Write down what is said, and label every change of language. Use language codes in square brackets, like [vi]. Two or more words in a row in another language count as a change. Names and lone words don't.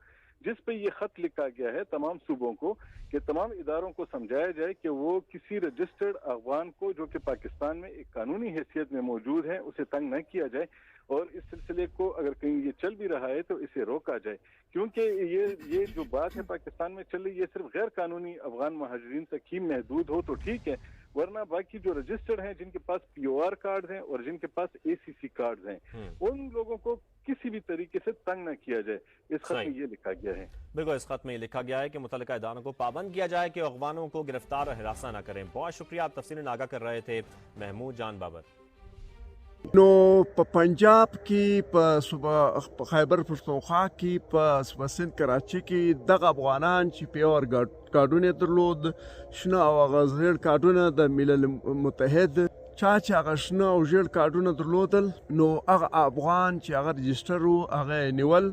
[ur] جس پہ یہ خط لکھا گیا ہے تمام صوبوں کو کہ تمام اداروں کو سمجھایا جائے کہ وہ کسی رجسٹرڈ افغان کو جو کہ پاکستان میں ایک قانونی حیثیت میں موجود ہے اسے تنگ نہ کیا جائے اور اس سلسلے کو اگر کہیں یہ چل بھی رہا ہے تو اسے روکا جائے، کیونکہ یہ جو بات ہے پاکستان میں چل رہی ہے صرف غیر قانونی افغان مہاجرین تک ہی محدود ہو تو ٹھیک ہے، ورنہ باقی جو رجسٹرڈ ہیں جن کے پاس [en] POR card [ur] ہیں اور جن کے پاس [en] ACC card [ur] ہیں ان لوگوں کو کسی بھی طریقے سے تنگ نہ کیا جائے. اس خط میں یہ لکھا گیا ہے. بالکل، اس خط میں یہ لکھا گیا ہے کہ متعلقہ اداروں کو پابند کیا جائے کہ افغانوں کو گرفتار اور ہراسا نہ کریں. بہت شکریہ، آپ تفصیل ناگا کر رہے تھے محمود جان بابر. [ps] نو په پنجاب کې په صوبه خیبر پښتونخوا کې په صوبه سند کراچي کې دغه افغانان چې پی آر کارډونه درلود شنه او هغه زیړ کارډونه د ملل متحد چا چې هغه شنه او زیړ کارډونه درلودل نو هغه افغان چې هغه رجسټر وو هغه نیول.